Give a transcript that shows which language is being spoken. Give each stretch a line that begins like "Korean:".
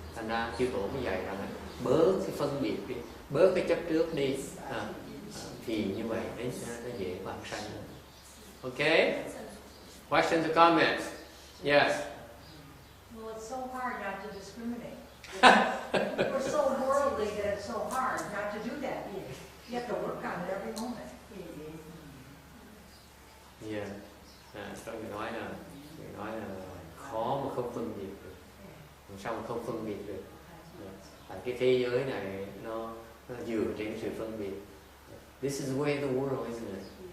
Vietnamese: Thành ra chư tổ mới dạy rằng bớt cái phân biệt đi, bớt cái chấp trước đi, thì như vậy nó dễ vãng sanh.
English: Okay? Questions or comments? Yes. Well, it's so hard not to discriminate. We're so worldly that it's so hard not to do that. You have to work on it every moment. Yeah.
Vietnamese: Sao người nói là khó mà không phân biệt được. Làm sao mà không phân biệt được? Tại cái thế giới này nó dựa trên sự phân biệt.
English: This is the way of the world, isn't it?